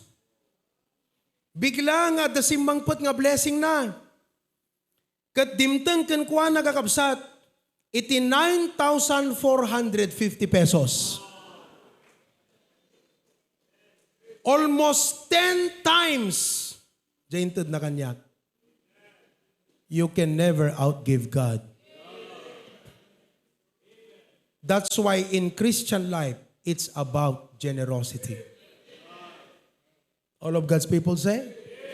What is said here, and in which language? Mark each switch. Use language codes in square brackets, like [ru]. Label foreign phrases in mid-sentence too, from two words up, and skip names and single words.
[ilo] Bigla nga dasimmangpot nga blessing na. Kat dimteng kenkwa nagakabsat, iti 9,450 pesos. [en] Almost 10 times [ilo] jainted na kanyak. [en] You can never outgive God. That's why in Christian life, it's about generosity. All of God's people say?